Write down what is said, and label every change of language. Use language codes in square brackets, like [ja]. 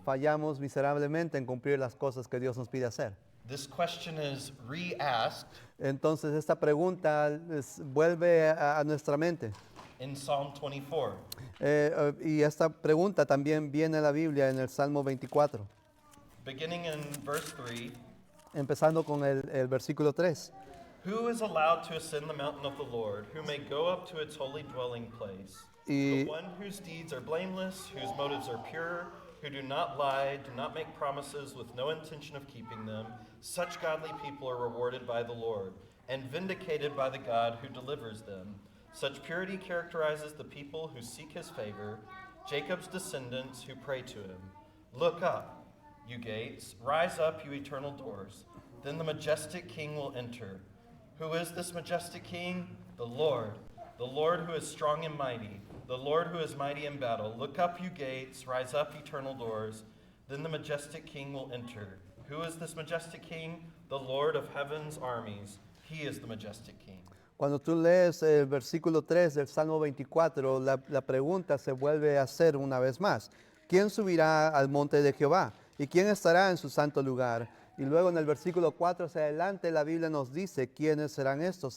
[es] fallamos miserablemente en cumplir las cosas que Dios nos pide hacer. [en] This question is re-asked [es] Entonces esta pregunta vuelve a nuestra mente. [en] in Psalm 24. [es] Y esta pregunta también viene en la Biblia en el Salmo 24, [en] Beginning in verse 3, [es] empezando con el versículo 3. [en] who is allowed to ascend the mountain of the Lord, who may go up to its holy dwelling place? [es] Y [en] The one whose deeds are blameless, whose motives are pure, who do not lie, do not make promises with no intention of keeping them, such godly people are rewarded by the Lord and vindicated by the God who delivers them. Such purity characterizes the people who seek his favor, Jacob's descendants who pray to him. Look up, you gates, rise up, you eternal doors. Then the majestic King will enter. Who is this majestic King? The Lord who is strong and mighty, the Lord who is mighty in battle. Look up, you gates, rise up, eternal doors. Then the majestic King will enter. Who is this majestic King? The Lord of heaven's armies. He is the majestic King. [es] cuando tú lees el versículo 3 del Salmo 24, la pregunta se vuelve a hacer una vez más. ¿Quién subirá al monte de Jehová? ¿Y quién estará en su santo lugar? Y luego en el versículo 4 hacia adelante la Biblia nos dice quiénes serán estos.